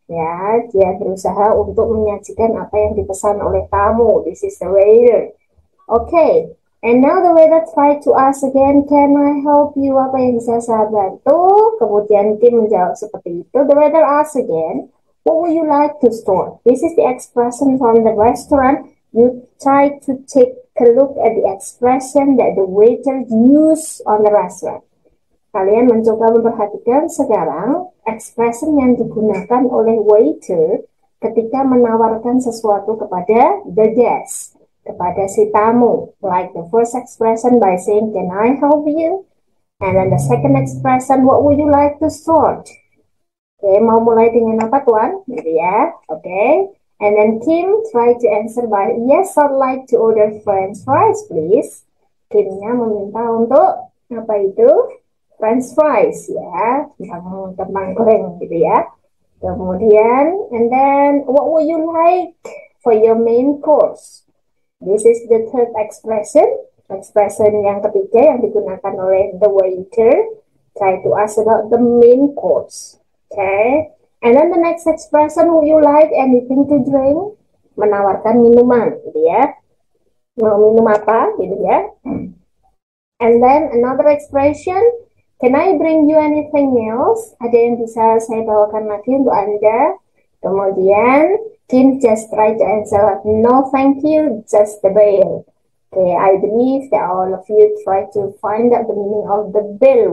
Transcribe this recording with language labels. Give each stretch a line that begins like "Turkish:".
Indonesian: Ya, dia berusaha untuk menyajikan apa yang dipesan oleh tamu.
English: This is the waiter. Okay. And now the waiter try to ask again, can I help you?
Indonesian: Apa yang bisa saya bantu? Kemudian Kim menjawab seperti itu.
English: The waiter asks again, what would you like to store? This is the expression from the restaurant. You try to take a look at the expression that the waiter use on the restaurant.
Indonesian: Kalian mencoba memperhatikan sekarang expression yang digunakan oleh waiter ketika menawarkan sesuatu kepada
English: the guest,
Indonesian: kepada si tamu.
English: Like the first expression by saying, can I help you? And then the second expression, what would you like to start?
Indonesian: Okay, mau mulai dengan apa tuan? Gitu ya. Okay.
English: And then Kim try to answer by, yes, I'd like to order French fries, please.
Indonesian: Kimnya meminta untuk apa itu? French fries, ya. Kentang goreng gitu ya. Kemudian,
English: and then, what would you like for your main course? This is the third expression. Expression
Indonesian: yang ketiga yang digunakan oleh
English: the waiter. Try to ask about the main course. Okay. And then the next expression, would you like anything to drink?
Indonesian: Menawarkan minuman, gitu ya. Mau minum apa, gitu ya.
English: And then another expression, can I bring you anything else?
Indonesian: Ada yang bisa saya bawakan lagi untuk Anda? Kemudian,
English: Kim just try to answer, no thank you, just the bill. Okay, I believe that all of you try to find out the meaning of the bill.